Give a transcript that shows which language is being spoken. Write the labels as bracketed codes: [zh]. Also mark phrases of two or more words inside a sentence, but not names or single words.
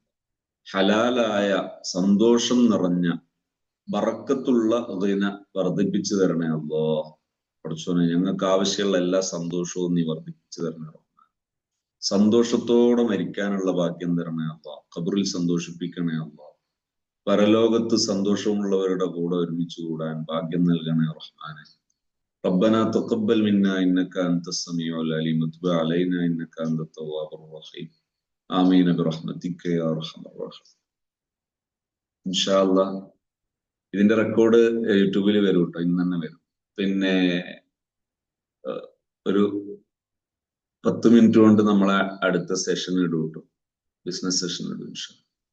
[ml] ഹലാലായ സന്തോഷം നിറഞ്ഞ ബറക്കത്തുള്ള ഇതിനെ വർദ്ധിപ്പിച്ചു തരണേ അല്ലാഹ്. പഠിച്ചോനെ, ഞങ്ങൾക്ക് ആവശ്യമുള്ള എല്ലാ സന്തോഷവും നീ വർദ്ധിപ്പിച്ചു തരണേ റഹ്മാൻ. സന്തോഷത്തോടെ മരിക്കാനുള്ള ഭാഗ്യം തരണേ അല്ലാഹ്. ഖബറിൽ സന്തോഷിപ്പിക്കണേ അല്ലാഹ്. പരലോകത്ത് സന്തോഷമുള്ളവരുടെ കൂടെ ഒരുമിച്ച് കൂടാൻ ഭാഗ്യം നൽകണേ റഹ്മാനെ. [ar] ربنا تقبل منا إنك أنت السميع العليم وتب علينا إنك أنت التواب الرحيم. آمين برحمتك يا أرحم الراحمين. إن شاء الله [ml] ഇതിന്റെ റെക്കോർഡ് യൂട്യൂബിൽ വരും കേട്ടോ, ഇന്ന് തന്നെ വരും. പിന്നെ ഒരു 10 മിനിറ്റ് കൊണ്ട് നമ്മളെ അടുത്ത സെഷൻ ഇടും കേട്ടോ, [en] business session [ml] ഇടും [ar] إن شاء الله.